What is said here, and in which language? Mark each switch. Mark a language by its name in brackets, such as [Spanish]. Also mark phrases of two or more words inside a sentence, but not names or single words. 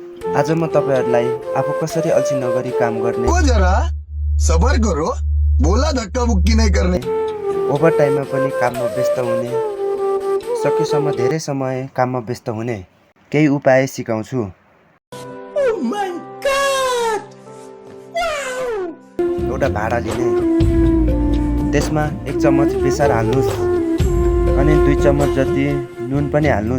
[Nepali] आज म तपाईहरुलाई आफू कसरी अल्छी नगरी काम गर्ने [Hindi] को जरा सबर करो बोला धक्का मुक्की नहीं करने [Nepali] ओभर टाइममा पनि काममा व्यस्त हुने सकेसम्म धेरै समय काममा व्यस्त हुने केही उपाय सिकाउँछु। एउटा भाडा लिने त्यसमा 1 चम्मच बेसार हाल्नुस् अनि 2 चम्मच जति नुन पनि हाल्नुस्।